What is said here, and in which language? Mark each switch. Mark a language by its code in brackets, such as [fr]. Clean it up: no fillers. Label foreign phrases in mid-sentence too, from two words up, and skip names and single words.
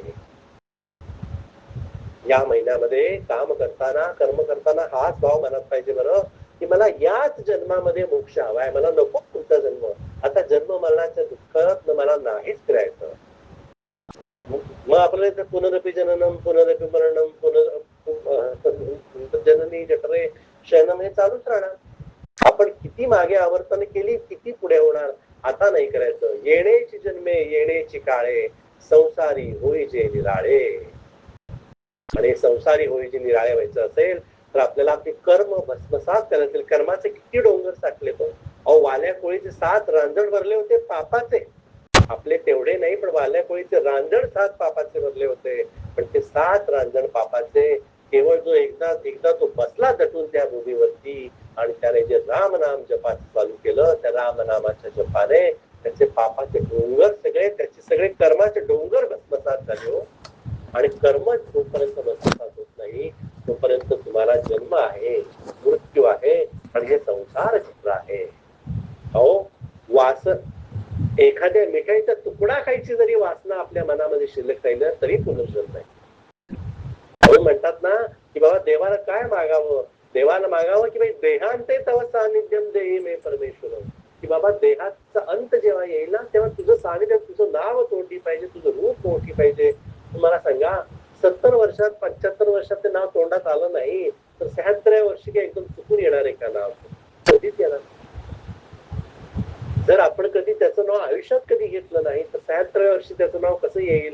[mr] या महिन्यामध्ये काम करताना, कर्म करताना हाच भाव मनात पाहिजे बरं, की मला याच जन्मामध्ये मोक्ष हवाय, मला नको पुढचा जन्म. आता जन्म मरणाच्या दुःखात मला नाहीच करायचं. मग आपल्याला [sa] पुनरपी जननम, पुनरपी मरणम, जननी जठरे शयनम [mr] हे चालूच राहणार. आपण किती मागे आवर्तन केली, किती पुढे होणार. आता नाही करायचं. येण्याची जन्मे येण्याची काळे, संसारी होई जे निराळे. आणि संसारी होई जे निराळे व्हायचं असेल तर आपल्याला आपले कर्म भस्मसात करायचे. कर्माचे किती डोंगर साठले तो. अहो वाल्या कोळीचे 7 रांजण भरले होते पापाचे. आपले तेवढे नाही, पण वाल्या कोळीचे रांजण 7 पापाचे भरले होते. पण ते 7 रांजण पापाचे केवळ जो एकदा तो बसला दटून त्या भूमीवरती आणि त्याने जे राम नाम जपाचं चालू केलं, त्या राम नामाच्या जपाने त्याचे पापाचे डोंगर सगळे, त्याचे सगळे कर्माचे डोंगर भस्मसात झाले हो. आणि कर्म जोपर्यंत भस्मसात होत नाही तोपर्यंत तुम्हाला जन्म आहे, मृत्यू आहे, आणि हे संसार चक्र आहे. अहो एखाद्या मिठाईचा तुकडा खायची जरी वासना आपल्या मनामध्ये शिल्लक राहिलं तरी पुनर्जन्म नाही. म्हणून म्हणतात ना की बाबा देवाला काय मागावं, देवाला मागावं की बाई [sa] देहांते तव सानिध्यम देही मे परमेश्वर, [mr] की बाबा देहाचा अंत जेव्हा येईल ना तेव्हा तुझं सानिध्य, तुझं नाव तोंडी पाहिजे, तुझं रूप तोंडी पाहिजे. तुम्हाला सांगा 70 वर्षात 75 वर्षात ते नाव तोंडात आलं नाही तर 76व्या वर्षी काय एकदम चुकून येणार आहे का नाव? कधीच येणार. जर आपण कधी त्याचं नाव आयुष्यात कधी घेतलं नाही तर 76व्या वर्षी त्याचं नाव कसं येईल?